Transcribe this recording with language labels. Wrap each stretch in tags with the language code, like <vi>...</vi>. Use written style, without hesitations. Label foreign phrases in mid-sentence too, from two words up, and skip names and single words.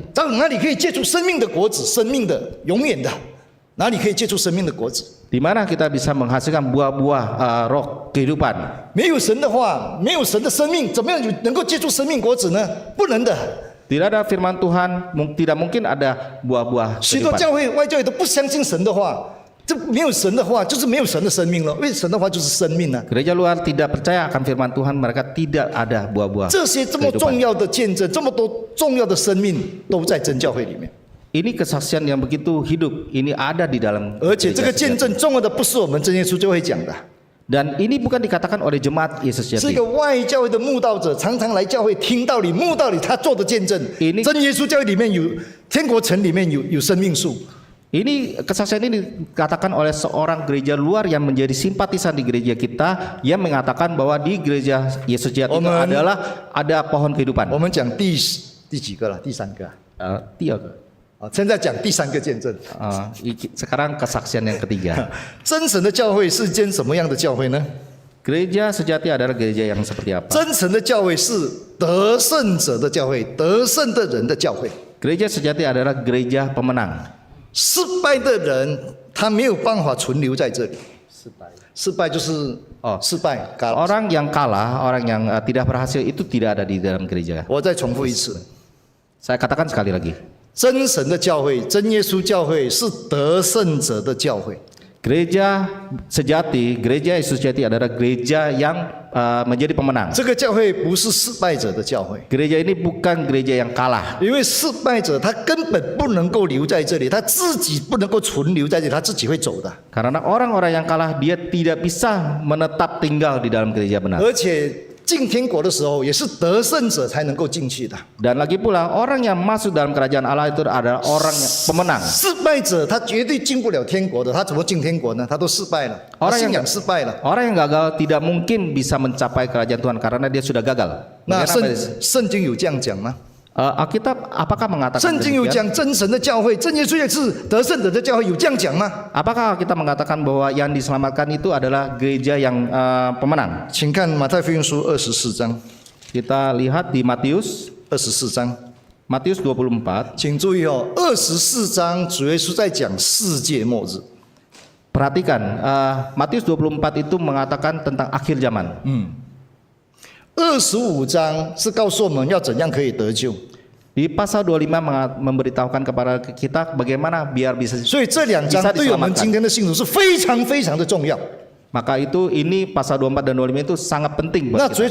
<zh>到哪里可以结出生命的果子？生命的，永远的。哪里可以结出生命的果子？</zh> <id>Di mana kita bisa menghasilkan buah-buah roh kehidupan?</id> <zh>没有神的话，没有神的生命，怎么样能够结出生命果子呢？不能的。</zh> <id>Tidak ada firman Tuhan, tidak mungkin ada buah-buah</id> <zh>许多</zh> <id>kehidupan.</id> <zh>教会、外教会都不相信神的话，这没有神的话，就是没有神的生命了。因为神的话就是生命啊。</zh> <id>Gereja luar tidak percaya akan firman Tuhan, mereka tidak ada buah-buah</id> <zh>这些这么重</zh> <id>kehidupan.</id> <zh>要的见证，这么多重要的生命，都在真教会里面。</zh> <id>Ini kesaksian yang begitu hidup, ini ada di dalam</id> <zh>而且这</zh> <id>gereja</id> <zh>个见</zh> <id>sejati.</id> <zh>证重要的不是我们真耶稣教会讲的，</zh> <id>Dan ini bukan dikatakan oleh jemaat Yesus</id> <zh>是一</zh> <id>Sejati.</id> <zh>个外教会的慕道者，常常来教会听道理、慕道理，他做的见证。</zh> <id>Ini-</id> <zh>真耶稣教会里面有天国城里面有生命树，</zh> <id>Ini kesaksian ini dikatakan oleh seorang gereja luar yang menjadi simpatisan di gereja kita, yang mengatakan bahwa di gereja Yesus Sejati itu Amen. adalah ada pohon kehidupan.</id> <zh>我们讲第几个了？第3个啊。</zh> <id>Tiga.</id> <zh>现在讲第3个见证。</zh> <id>Sekarang kesaksian yang ketiga.</id> <zh>真神的教会是一间什么样的教会呢？</zh> <id>Gereja sejati adalah gereja yang seperti apa?</id> <zh>真神的教会是得胜者的教会，得胜的人的教会。</zh> <id>Gereja sejati adalah gereja pemenang.</id> <zh>失败的人他没有办法存留在这里。失败就是失败。</zh> <id>Orang yang kalah, orang yang tidak berhasil itu tidak ada di dalam gereja.</id> <zh>我再重复一次，</zh> <id>Saya katakan sekali lagi.</id> <zh>真神的教会，真耶稣教会是得胜者的教会。</zh> <id>Gereja sejati, gereja Yesus sejati adalah gereja yang menjadi pemenang.</id> <zh>这个教会不是失败者的教会，</zh> <id>Gereja ini bukan gereja yang kalah.</id> <zh>因为失败者他根本不能够留在这里，他自己不能够存留在这里，他自己会走的。</zh> <id>Karena orang-orang yang kalah dia tidak bisa menetap tinggal di dalam gereja benar.</id> <zh>而且进天国的时候，也是得胜者才能够进去的。</zh> <id>Dan lagi pula orang yang masuk dalam kerajaan Allah itu adalah orang yang pemenang.</id> <zh>失败者他绝对进不了天国的，他怎么进天国呢？他都失败了，他</zh> <id>Orang</id> <zh>信</zh> <id>yang</id> <zh>仰失败了。</zh> <id>orang yang gagal tidak mungkin bisa mencapai kerajaan Tuhan karena dia sudah gagal.</id> <zh>那</zh> <id>Bagaimana</id> <zh>圣经有这样讲吗？</zh> <id>Alkitab apakah mengatakan</id> <zh>圣经有</zh> <id>demikian?</id> <zh>讲真神的教会，真耶稣也是得胜者的教会，有这样讲吗？</zh> <id>Apakah kita mengatakan bahwa yang diselamatkan itu adalah gereja yang pemenang?</id> <zh>请看马太福音书24章，</zh> <id>Kita lihat di Matius</id> <zh>24 章， 24. 请注意哦，24章主耶稣在讲世界末日。</zh> <id>Perhatikan, Matius 24 itu mengatakan tentang akhir zaman.</id> <zh>25 章是告诉我们要怎样可以得救，</zh> <id>Di pasal 25 memberitahukan kepada kita bagaimana biar bisa</id> <zh>所以这2章</zh> <id>bisa</id> <zh>对我们今</zh> <id>diselamatkan.</id> <zh>天的信徒是非常非常的重要。</zh> <id>Maka itu ini pasal 24 dan 25 itu sangat penting</id> <zh>那</zh> <id>buat</id> <zh>主</zh>